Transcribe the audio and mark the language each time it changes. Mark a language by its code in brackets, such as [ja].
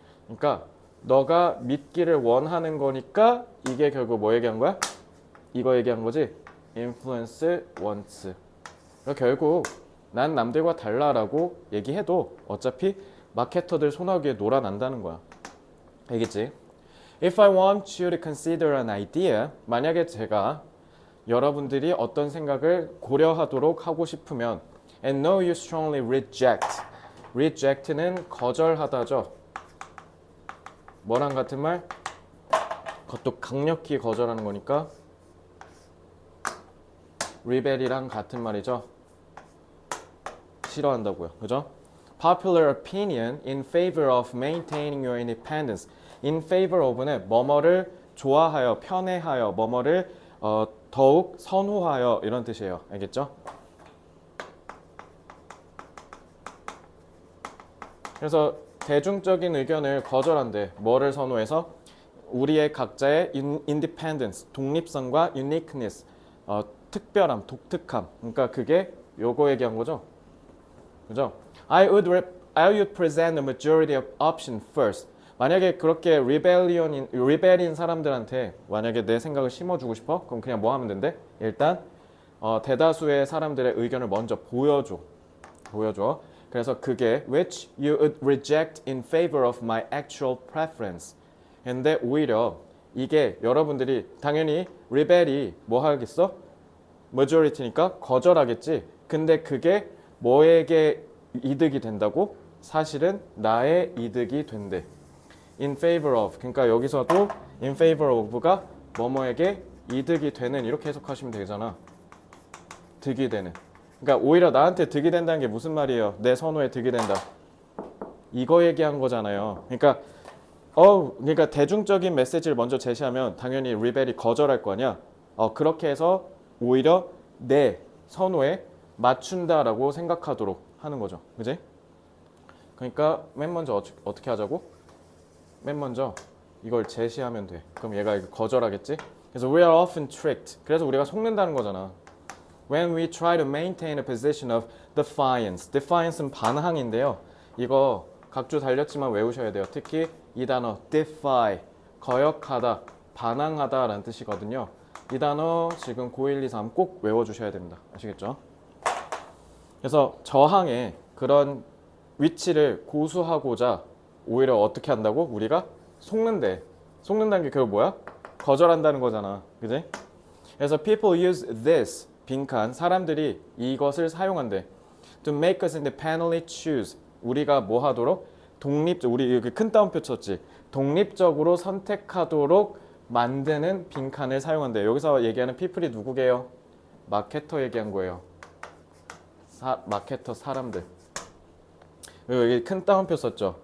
[ko] 그러니까 너가 믿기를 원하는 거니까 이게 결국 뭐 얘기한 거야? 이거 얘기한 거지? [en] influence wants. [ko] 결국 난 남들과 달라라고 얘기해도 어차피 마케터들 소나기에 놀아난다는 거야. 알겠지? [en] If I want you to consider an idea, [ko] 만약에 제가 여러분들이 어떤 생각을 고려하도록 하고 싶으면 [en] and know you strongly reject. [ko] reject는 거절하다죠. 뭐랑 같은 말? 그것도 강력히 거절하는 거니까 rebel이랑 같은 말이죠. 싫어한다고요. 그죠? [en] Popular opinion in favor of maintaining your independence. [ko] In favor of는 뭐뭐를 좋아하여, 편애하여, 뭐뭐를 더욱 선호하여 이런 뜻이에요. 알겠죠? 그래서 대중적인 의견을 거절한대. 뭐를 선호해서? 우리의 각자의 independence, 독립성과 uniqueness, 특별함, 독특함. 그러니까 그게 요거 얘기한 거죠. 그죠? [en] I would present a majority of option first. [ko] 만약에 그렇게 rebel인 사람들한테 만약에 내 생각을 심어주고 싶어? 그럼 그냥 뭐 하면 된대? 일단 대다수의 사람들의 의견을 먼저 보여줘. 그래서 그게 [en] which you would reject in favor of my actual preference. [ko] 근데 오히려 이게 여러분들이 당연히 rebel이 뭐 하겠어? majority니까 거절하겠지. 근데 그게 뭐에게 이득이 된다고? 사실은 나의 이득이 된대. [en] In favor of. [ko] 그러니까 여기서도 in favor of가 뭐뭐에게 이득이 되는 이렇게 해석하시면 되잖아. 득이 되는. 그러니까 오히려 나한테 득이 된다는 게 무슨 말이에요? 내 선호에 득이 된다. 이거 얘기한 거잖아요. 그러니까 대중적인 메시지를 먼저 제시하면 당연히 rebel이 거절할 거 아니야. 그렇게 해서 오히려 내 선호에 맞춘다라고 생각하도록 하는 거죠. 그지? 그러니까 맨 먼저 어떻게 하자고? 맨 먼저 이걸 제시하면 돼. 그럼 얘가 거절하겠지? 그래서 [en] we are often tricked. [ko] 그래서 우리가 속는다는 거잖아. [en] When we try to maintain a position of defiance. [ko] defiance는 반항인데요. 이거 각주 달렸지만 외우셔야 돼요. 특히 이 단어 defy, 거역하다, 반항하다 라는 뜻이거든요. 이 단어 지금 고1, 2, 3 꼭 외워주셔야 됩니다. 아시겠죠? 그래서 저항의 그런 위치를 고수하고자 오히려 어떻게 한다고? 우리가 속는데. 속는다는 게 그거 뭐야? 거절한다는 거잖아. 그지? 그래서 [en] people use this, [ko] 빈칸, 사람들이 이것을 사용한대. [en] To make us independently choose. [ko] 우리가 뭐 하도록? 우리 여기 큰 따옴표 쳤지. 독립적으로 선택하도록 만드는 빈칸을 사용한대. 여기서 얘기하는 people이 누구게요? 마케터 얘기한 거예요. 마케터 사람들. 여기 큰 따옴표 썼죠.